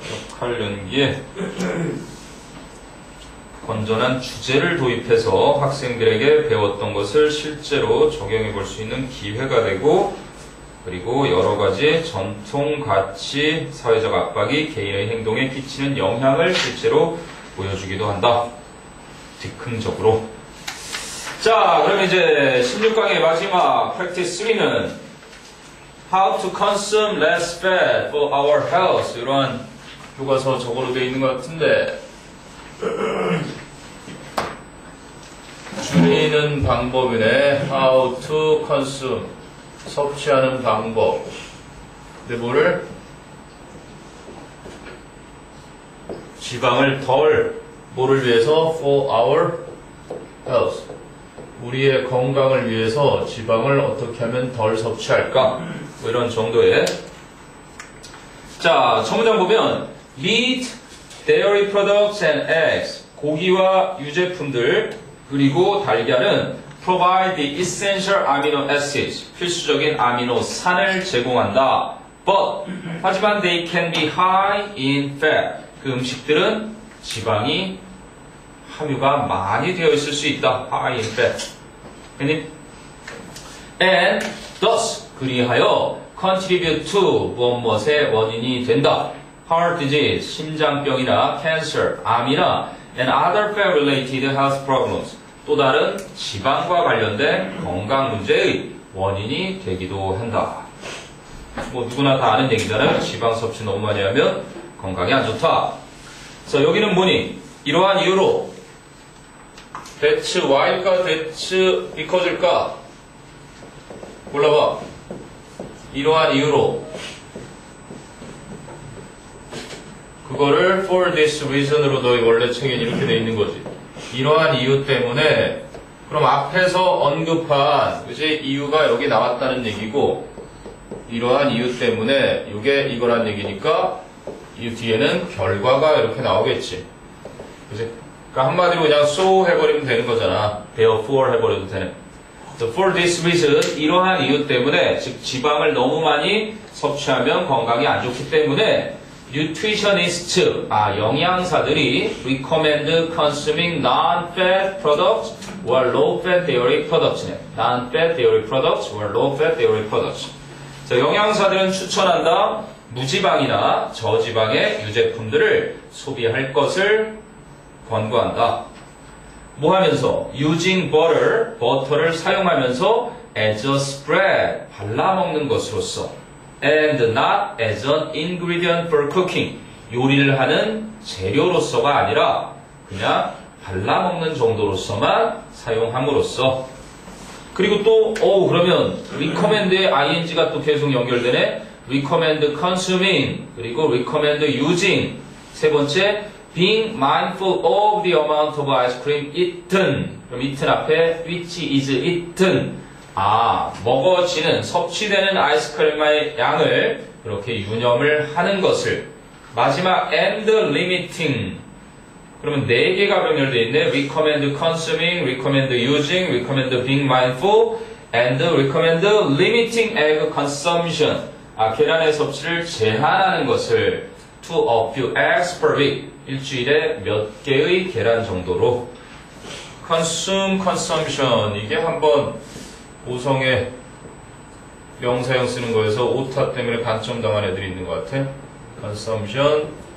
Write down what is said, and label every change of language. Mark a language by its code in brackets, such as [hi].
[ko] 역할 연기에 건전한 주제를 도입해서 학생들에게 배웠던 것을 실제로 적용해 볼 수 있는 기회가 되고, 그리고 여러 가지 전통 가치, 사회적 압박이 개인의 행동에 끼치는 영향을 실제로 보여주기도 한다. 즉흥적으로. 자, 그럼 이제 16강의 마지막 [en] practice 3는 How to consume less fat for our health. [ko] 이러한 교과서 저거로 되어 있는 것 같은데 줄이는 방법이네. [en] How to consume. [ko] 섭취하는 방법. 근데 뭐를? 지방을 덜. 뭐를 위해서? [en] For our health. [ko] 우리의 건강을 위해서 지방을 어떻게 하면 덜 섭취할까? 뭐 이런 정도의. 자, 첫 문장 보면 [en] meat, dairy products and eggs. [ko] 고기와 유제품들 그리고 달걀은 [en] provide the essential amino acids. [ko] 필수적인 아미노산을 제공한다. [en] But [ko] 하지만 [en] they can be high in fat. [ko] 그 음식들은 지방이 함유가 많이 되어 있을 수 있다. [en] High in fat. And thus [ko] 그리하여 [en] contribute to [ko] 무엇의 원인이 된다. [en] Heart disease, [ko] 심장병이나 [en] cancer, [ko] 암이나 [en] and other fat-related health problems. [ko] 또 다른 지방과 관련된 건강 문제의 원인이 되기도 한다. 뭐 누구나 다 아는 얘기잖아요. 지방 섭취 너무 많이 하면 건강에 안 좋다. 그래서 여기는 뭐니? 이러한 이유로 [en] that's why [ko] 일까? [en] that's because [ko] 일까? 골라봐. 이러한 이유로 그거를 [en] for this reason [ko] 으로 너희 원래 책엔 이렇게 돼 있는 거지. 이러한 이유 때문에. 그럼 앞에서 언급한 그지 이유가 여기 나왔다는 얘기고, 이러한 이유 때문에 이게 이거란 얘기니까 이 뒤에는 결과가 이렇게 나오겠지. 그지? 그러니까 한마디로 그냥 [en] so [ko] 해버리면 되는 거잖아. [en] therefore [ko] 해버려도 되네. [en] So for this reason, [ko] 이러한 이유 때문에, 즉 지방을 너무 많이 섭취하면 건강이 안 좋기 때문에 nutritionists, 영양사들이 [en] recommend consuming non-fat products or low-fat dairy products네. non-fat dairy products or low-fat dairy products. [ko] 자, 영양사들은 추천한다. 무지방이나 저지방의 유제품들을 소비할 것을 권고한다. 뭐 하면서? [en] using butter, [ko] 버터를 사용하면서 [en] as a spread, [ko] 발라먹는 것으로서. [en] and not as an ingredient for cooking. [ko] 요리를 하는 재료로서가 아니라 그냥 발라먹는 정도로서만 사용함으로써. 그리고 또 그러면 recommend의 ing가 또 계속 연결되네. [en] recommend consuming, [ko] 그리고 [en] recommend using. [ko] 세 번째, [en] being mindful of the amount of ice cream eaten. 그럼 eaten 앞에 which is eaten. [ko] 먹어지는, 섭취되는 아이스크림의 양을 그렇게 유념을 하는 것을. [en] 마지막, and limiting. [ko] 그러면 4개가 병렬되어 있네. [en] recommend consuming, recommend using, recommend being mindful, and recommend limiting egg consumption. [ko] 계란의 섭취를 제한하는 것을 [en] to a few eggs per week. [ko] 일주일에 몇 개의 계란 정도로. [en] consume, consumption. [ko] 이게 한번 오성의 명사형 쓰는 거에서 오타 때문에 반점 당한 애들이 있는 것 같아. [en] consumption.